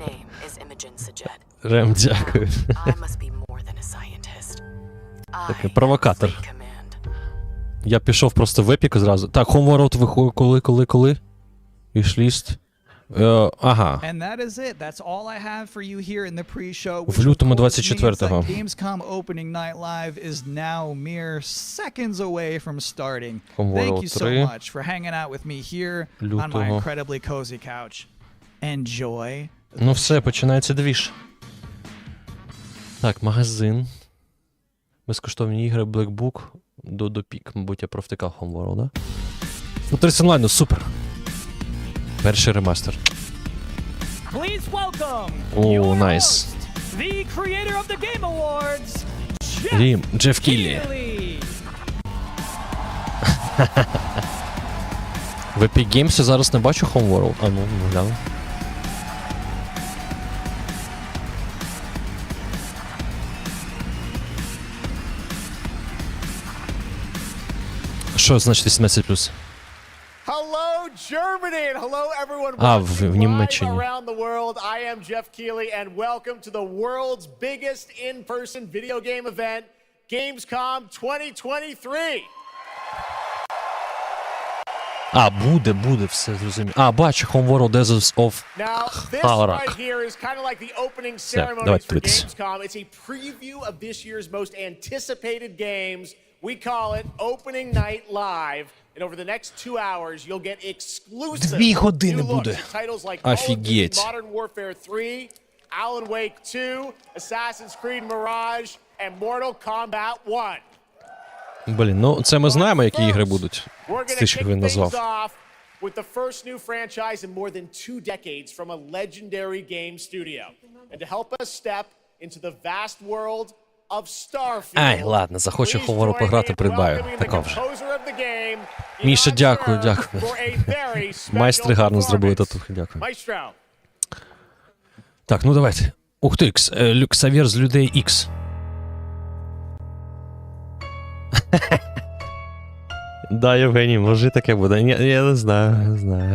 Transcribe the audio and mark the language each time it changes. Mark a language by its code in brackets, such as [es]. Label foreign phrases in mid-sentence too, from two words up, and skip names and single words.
[uk] Рем, дякую. Такий провокатор. Я пішов просто в епіку зразу. Так, Homeworld виходить коли? Вішліст. Ага. В лютому 24-го. [en] Gamescom Opening Night Live is now mere seconds away from starting. Homeworld Thank you so much for hanging out with me here on my incredibly cozy couch. Enjoy. [uk] Ну все, починається двіж. Так, магазин. Безкоштовні ігри, Black Book. До пік, мабуть, я провтикав Homeworld, да? Футурист онлайн, ну супер. Перший ремастер. О, найс. Джеф Кіллі. В Epic Games я зараз не бачу Homeworld. А ну, гляну. Що значить 18+? [en] Hello, Germany, and hello, everyone [uk] в Німеччині. [en] around the world. I am Jeff Keighley, and welcome to the world's biggest in-person video game event, Gamescom 2023. [uk] Буде, все зрозуміло. Бачу, Homeworld Deserts of [en] Now, this Harak. right here is kind of like the opening [uk] Все, [en] ceremonies [uk] давайте [en] for [uk] дивитися. [en] Gamescom. It's a preview of this year's most anticipated games. We call it Opening Night Live. And over the next 2 hours, you'll get exclusive [uk] 2 години [en] new looks [uk] буде. [en] at titles like Call of Duty [uk] Офігеть. [en] Modern Warfare 3, Alan Wake 2, Assassin's Creed Mirage, and Mortal Kombat 1. [uk] Блін, ну це ми знаємо, які ігри будуть. [en] We're [uk] З [en] going [uk] тих, [en] to [uk] що [en] kick [uk] він [en] things [uk] назвав. [en] off with the first new franchise in more than 2 decades from a legendary game studio. And to help us step into the vast world of STARFIELD. [uk] Ай, ладно, захочу [en] Please Homeworld join [uk] пограти, [en] me in [uk] придбаю. [en] welcoming the [uk] Така вже. [en] composer of the game, [uk] Міша, [en] Ivan [uk] дякую, [en] Sir, [uk] дякую. [en] for a very special [uk] Майстри гарно зробили [en] performance. [uk] татухи, дякую. [en] Maestro. [uk] Так, ну давайте. Ух ти, Люксавір з людей Ікс. Да, Євгеній, може таке буде. Ні, я не знаю.